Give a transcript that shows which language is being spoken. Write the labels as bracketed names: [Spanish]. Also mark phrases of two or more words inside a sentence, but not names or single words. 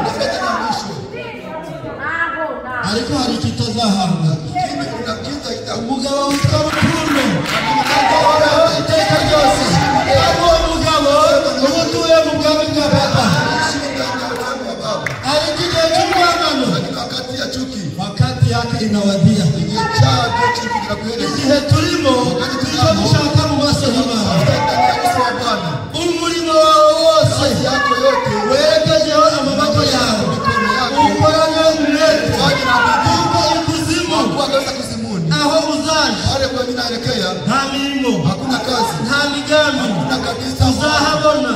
[Kinyarwanda] Ariko hari ikitazahanga. Umugabo witwa Rukundo akahoraho iteka ryose. Kandi uwo mugabo uba utuye mu bwami bwa Papa. Ariko igihe cy'urwangano [Swahili] wakati yake inawadia. [Kinyarwanda] Igihe turimo nicyo dushaka mu maso y'Imana. Umurimo wawe wose werekejeho amaboko yawe. Ukorane umwete kuko ikuzimu aho uzaje nta mirimo nta migambi uzahabona.